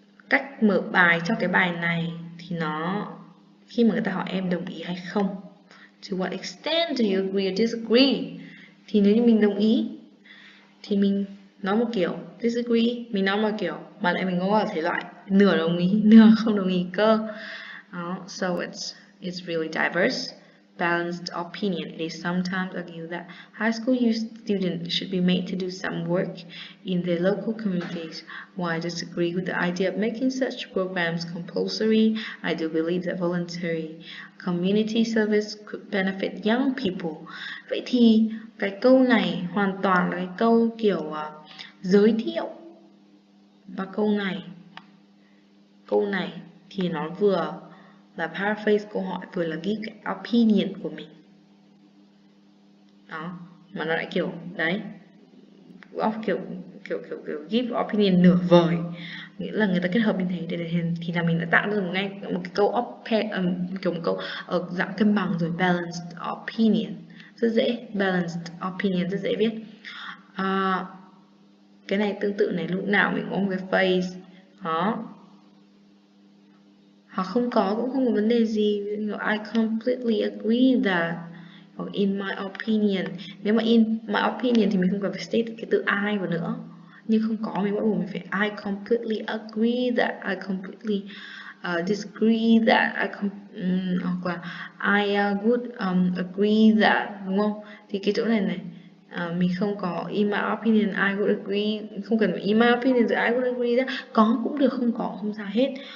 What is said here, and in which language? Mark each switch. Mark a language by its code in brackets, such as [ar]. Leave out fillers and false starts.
[vi] Cách mở bài cho cái bài này thì nó khi mà người ta hỏi em đồng ý hay không, [en] to what extent do you agree or disagree, [vi] thì nếu như mình đồng ý thì mình nói một kiểu, disagree mình nói một kiểu, mà lại mình có thể loại nửa đồng ý nửa không đồng ý cơ. [en] So it's really diverse. balanced opinion. It is sometimes argued that high school students should be made to do some work in their local communities. While I disagree with the idea of making such programs compulsory, I do believe that voluntary community service could benefit young people. [vi] Vậy thì cái câu này hoàn toàn là cái câu kiểu giới thiệu. Và câu này thì nó vừa là paraphrase câu hỏi, vừa là ghi cái opinion của mình. Đó, mà nó lại kiểu đấy, kiểu give opinion nửa vời, nghĩa là người ta kết hợp như thế để thì là mình đã tạo ra ngay một cái câu kiểu một câu ở dạng cân bằng rồi. Balanced opinion rất dễ, balanced opinion rất dễ viết. Cái này tương tự này, lúc nào mình có một cái phrase đó, hoặc không có cũng không có vấn đề gì. [en] I completely agree that, [vi] hoặc [en] in my opinion. [vi] Nếu mà in my opinion thì mình không cần phải state cái từ I vào nữa, nhưng không có mình bắt buộc mình phải [en] I completely agree that, I completely disagree that, [vi] hoặc là [en] I would agree that, [vi] đúng không? Thì cái chỗ này mình không có in my opinion, [en] I would agree, [vi] không cần phải [en] in my opinion [vi] rồi [en] I would agree that, [vi] có cũng được, không có không sao hết.